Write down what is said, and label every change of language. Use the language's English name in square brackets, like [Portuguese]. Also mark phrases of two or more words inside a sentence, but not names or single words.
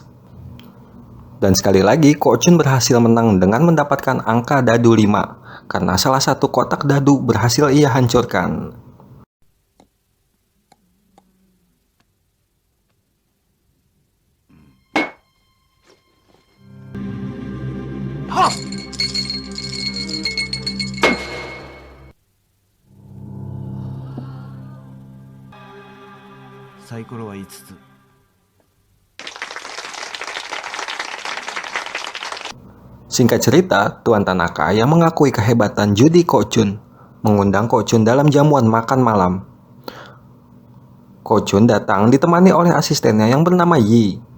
[Indonesian] Dan sekali lagi Ko Chun berhasil menang dengan mendapatkan angka dadu 5, karena salah satu kotak dadu berhasil ia hancurkan. Ha! [Japanese] サイコロは5つ。 [Indonesian] Singkat cerita, Tuan Tanaka yang mengakui kehebatan judi Ko Chun mengundang Ko Chun dalam jamuan makan malam. Ko Chun datang ditemani oleh asistennya yang bernama Yi.